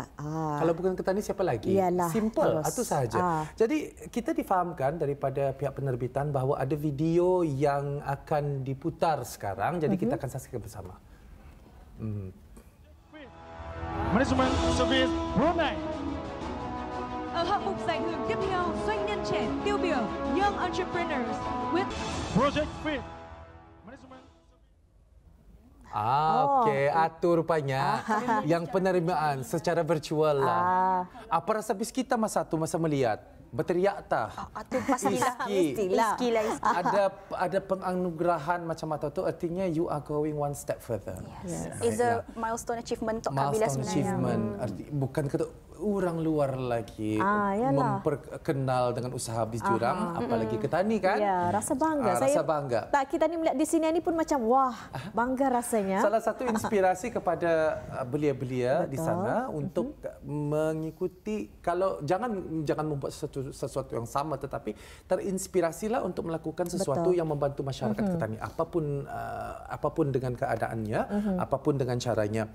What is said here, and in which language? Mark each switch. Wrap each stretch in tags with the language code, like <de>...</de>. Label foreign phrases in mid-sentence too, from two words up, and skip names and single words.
<ms>Kalau bukan Ketani siapa lagi? Simple, itu sahaja. Jadi kita difahamkan daripada pihak penerbitan bahawa ada video yang akan diputar sekarang. Jadi kita akan saksikan bersama. Management Service Brunei.</ms> <vi>Ở hạng mục giải thưởng tiếp theo, doanh nhân trẻ tiêu biểu</vi> <en>Young Entrepreneurs with</en> <vi>Project Fit.</vi> <ms>Okey, atur rupanya yang penerimaan secara virtual lah. Apa rasa bis kita masa melihat? Berteriak tak? Itu pastilah. Ada penganugerahan macam itu, artinya</ms> <en>you are going one step further. It's a milestone achievement</en> <ms>untuk Kabila sebenarnya.</ms> <en>Milestone achievement.</en> <ms>Bukan kata orang luar lagi memperkenal dengan usaha bis jurang, apalagi Ketani kan? Ya, rasa bangga. Rasa bangga. Tak, kita ni melihat di sini ni pun macam wah, bangga rasanya. Salah satu inspirasi kepada belia-belia di sana untuk mengikuti, kalau jangan membuat sesuatu yang sama, tetapi terinspirasilah untuk melakukan sesuatu yang membantu masyarakat Ketani, apapun dengan keadaannya, apapun dengan caranya.</ms>